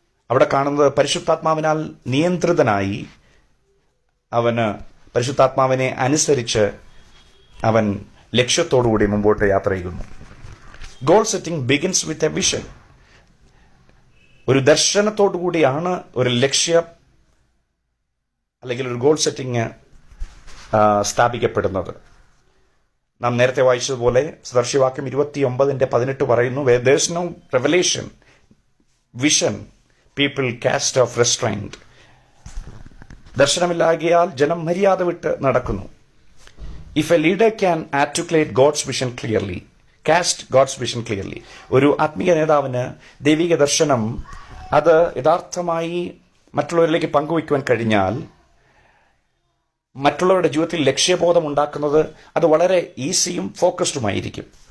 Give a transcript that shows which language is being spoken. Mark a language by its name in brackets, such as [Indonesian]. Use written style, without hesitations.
[Malayalam] അവിടെ കാണുന്നത് പരിശുദ്ധാത്മാവിനാൽ നിയന്ത്രിതനായി അവന് പരിശുദ്ധാത്മാവിനെ അനുസരിച്ച് അവൻ ലക്ഷ്യത്തോടുകൂടി മുമ്പോട്ട് യാത്ര ചെയ്യുന്നു. [English] Goal setting begins with a vision. [Malayalam] ഒരു ദർശനത്തോടുകൂടിയാണ് ഒരു ലക്ഷ്യം അല്ലെങ്കിൽ ഒരു ഗോൾ സെറ്റിംഗ് സ്ഥാപിക്കപ്പെടുന്നത്. നാം നേരത്തെ വായിച്ചതുപോലെ സദൃശ്യവാക്യം 29:18 പറയുന്നു, [English] "There's no revelation, vision, people cast off restraint." [Malayalam] ദർശനമില്ലാകിയാൽ ജനം മര്യാദ വിട്ട് നടക്കുന്നു. [English] If a leader can articulate God's vision clearly, [Malayalam] cast God's vision clearly, ഒരു ആത്മീയ നേതാവിന് ദൈവിക ദർശനം അത് യഥാർത്ഥമായി മറ്റുള്ളവരിലേക്ക് പങ്കുവയ്ക്കുവാൻ കഴിഞ്ഞാൽ, മറ്റുള്ളവരുടെ ജീവിതത്തിൽ ലക്ഷ്യബോധം ഉണ്ടാക്കുന്നത് അത് വളരെ ഈസിയും ഫോക്കസ്ഡുമായിരിക്കും.